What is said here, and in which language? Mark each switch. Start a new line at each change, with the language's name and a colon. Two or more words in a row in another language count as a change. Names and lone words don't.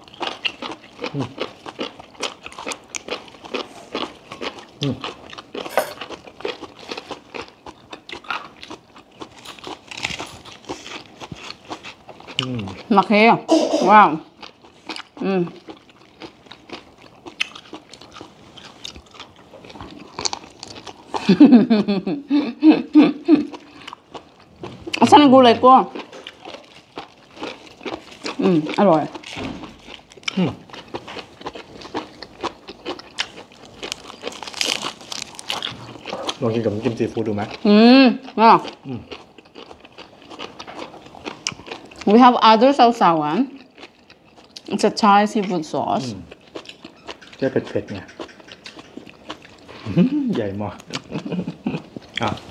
Filipino: Laki. Wow. Asan ang gulay ko? Aroy.
Thai: ลองกินกับน้ำจิ้มซีฟู้ดดูไหม
English: Yeah. We have other sausawan. It's a Thai seafood sauce.
Thai: แค่เผ็ดๆไง ใหญ่มากอ่ะ